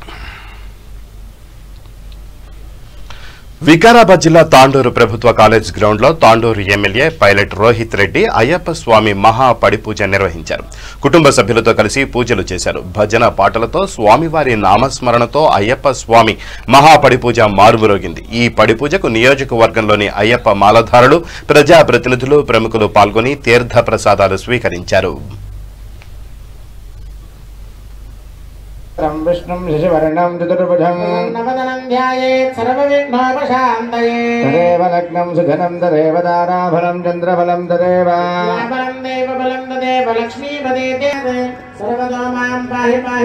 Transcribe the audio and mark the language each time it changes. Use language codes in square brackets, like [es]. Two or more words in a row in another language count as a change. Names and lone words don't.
[te] వికారాబాద్ జిల్లా తాండూరు ప్రభుత్వ కాలేజ్ గ్రౌండ్ లో తాండూరు ఎమ్మెల్యే పైలట్ రోహిత్ రెడ్డి అయ్యప్ప స్వామి మహా పడిపూజ నిర్వహించారు. కుటుంబ సభ్యులతో కలిసి పూజలు చేశారు. భజన పాటలతో స్వామివారి నామస్మరణతో అయ్యప్ప స్వామి మహా పడిపూజ మారుమరోగింది. ఈ పడిపూజకు నియోజకవర్గంలోని అయ్యప్ప మాలధారులు, ప్రజాప్రతినిధులు, ప్రముఖులు పాల్గొని తీర్థ ప్రసాదాలు స్వీకరించారు. [sa] विष्णुं शशिवर्णं चतुर्भुजं नवदनं ध्यायेत् सर्वविघ्नोपशान्तये तदेव लग्नं सुधनं तदेव दाराफलं चन्द्रफलं तदेव बलं देवबलं तदेव लक्ष्मीपदे सर्वतो मां पाहि पाहि